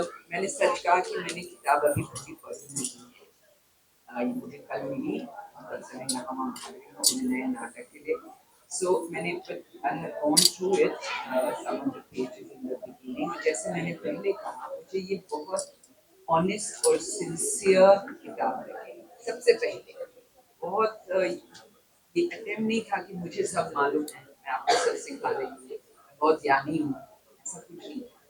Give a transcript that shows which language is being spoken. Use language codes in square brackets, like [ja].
[hi] मैंने सच कहा कि मैंने किताब अभी पढ़ी नहीं है. ये मुझे कल मिली दरअसल हम नए नाटक के लिए. [en] So [hi] मैंने [en] I have gone through it, some of the pages in the beginning. [hi] जैसे मैंने पहले कहा मुझे ये बहुत honest और sincere किताब लगी. सबसे पहले बहुत ये अटेम्प्ट नहीं था कि मुझे सब मालूम है, मैं आपको सब सिखा देंगी, मैं बहुत ज्ञानी हूँ, ऐसा कुछ नहीं.